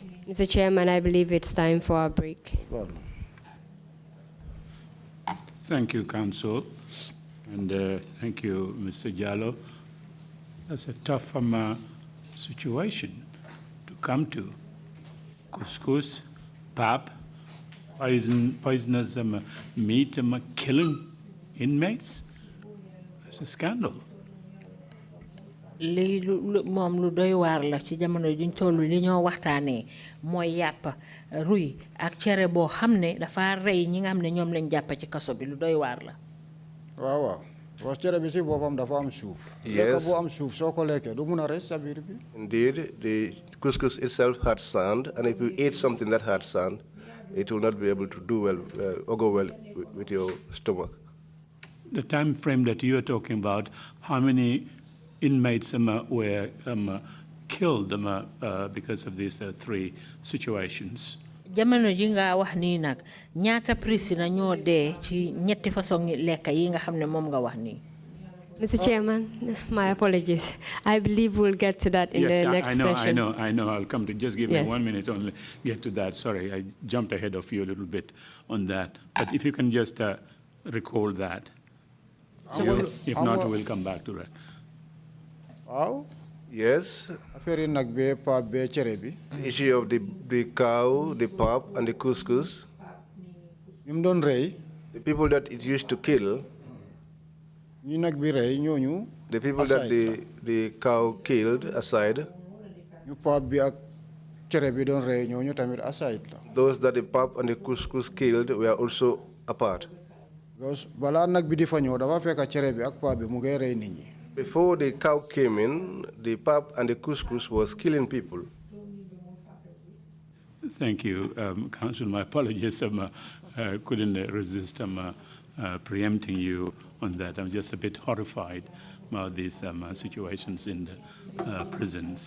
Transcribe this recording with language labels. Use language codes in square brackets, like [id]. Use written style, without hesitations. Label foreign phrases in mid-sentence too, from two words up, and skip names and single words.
[en] Mr. Chairman, I believe it's time for a break. Thank you, Council, and thank you, Mr. Jallow. That's a tough situation to come to. Couscous, pap, poisonous meat, killing inmates. That's a scandal. [wo] Li mom lu doy war la ci jamono juñ tollu li ñoo waxtané moy yap ruy ak céré bo xamné dafa rey ñi nga xamné ñom lañ japp ci kasso bi lu doy war la. Waaw waaw. Was céré bi ci bopam dafa am suuf. [en] Yes. [wo] Bo am suuf soko léké du mëna res sa biir bi. [en] Indeed, the couscous itself had sand, and if you ate something that had sand, it will not be able to do well or go well with your stomach. The time frame that you are talking about, how many inmates were killed because of these three situations? [wo] Jamono ji nga wax ni nak ñaata prisoner ñoo dé ci ñetti façon lekk yi nga xamné mom nga wax ni. [en] Mr. Chairman, my apologies. I believe we'll get to that in the next session. I know. I'll come to just give me 1 minute only get to that. Sorry, I jumped ahead of you a little bit on that. But if you can just recall that. If not, we'll come back to that. Wow. Yes. The issue of the cow, the pap, and the couscous. The people that it used to kill. The people that the cow killed aside. [wo] cere bi doon rey ñooñu tamit aside la. [en] Those that the pap and the couscous killed were also apart. [wo] Because balaa nag bi di fa ñëw dafa fekk cere bi ak pap bi mu ngi rey nit ñi. [en] Before the cow came in, the pap and the couscous was killing people. Thank you, Council. My apologies. Couldn't resist preempting you on that. I'm just a bit horrified about these situations in the prisons.